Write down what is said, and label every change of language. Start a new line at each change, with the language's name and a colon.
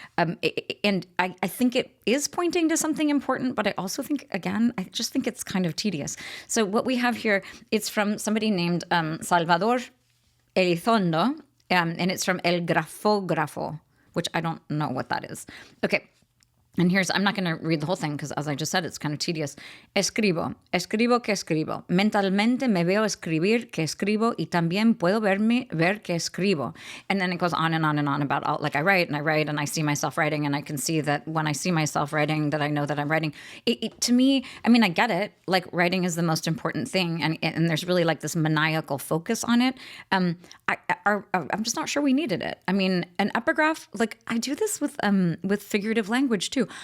English: And I think it is pointing to something important, but I also think, again, I just think it's kind of tedious. So what we have here, it's from somebody named Salvador Elizondo, and it's from El Grafógrafo, which I don't know what that is. Okay. And I'm not going to read the whole thing because, as I just said, it's kind of tedious.
Spanish: Escribo que escribo. Mentalmente me veo escribir que escribo y también puedo ver que escribo.
English: And then it goes on and on and on about, I write and I see myself writing, and I can see that when I see myself writing that I know that I'm writing. To me, I mean, I get it. Like, writing is the most important thing, and there's really like this maniacal focus on it. I'm just not sure we needed it. I mean, an epigraph, like I do this with figurative language too.